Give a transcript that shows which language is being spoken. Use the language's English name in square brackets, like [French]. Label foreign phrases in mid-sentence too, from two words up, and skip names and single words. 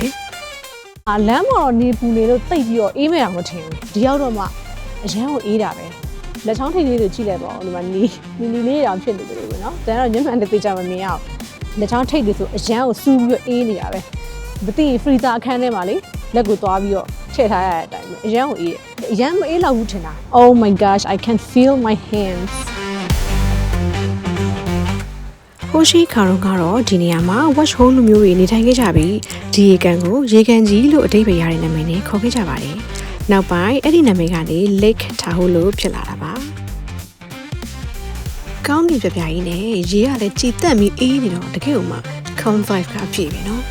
[Burmese] ။လမ်းမှာတော့နေပူနေလို့တိတ်ပြီးတော့အေးမဲ့အောင်မထင်ဘူး။ဒီရောက်တော့မှအရန်ကိုအေးတာပဲ။လက်ချောင်းထိပ်လေးတွေကြည့်လိုက်ပါဦးဒီမှာနီလေးတောင်ဖြစ်နေတယ်လို့ပဲနော်။ဒါကတော့ညမှန်တဲ့သိကြမမြင်အောင်လက်ချောင်းထိပ်တွေဆိုအရန်ကိုစူးပြီးအေးနေတာပဲ။မသိဖရီဇာအခန်းထဲမှာလေလက်ကိုသွားပြီးတော့ထည့်ထားရတဲ့အတိုင်းပဲအရန်ကိုအေးတယ်။အရန်မအေးလောက်ဘူးထင်တာ။ [English] Oh my gosh, I can feel my hands. [Burmese] ဟိုရှိခါတော့ကတော့ဒီနေရာမှာ Watch Hole လူမျိုးတွေနေထိုင်ခဲ့ကြပြီးဒီရေကန်ကိုရေကန်ကြီးလို့အဓိပ္ပာယ်ရတဲ့နာမည်နဲ့ခေါ်ခဲ့ကြပါတယ်။နောက်ပိုင်းအဲ့ဒီနာမည်ကနေ Lake Tahoe လို့ဖြစ်လာတာပါ။ကောင်းကင်ပြပြကြီးနဲ့ရေကလည်းကြည်တက်ပြီးအေးနေတော့တကယ်လို့မှ [English] Calm Vibe [Burmese] ကအပြည့်ပဲနော်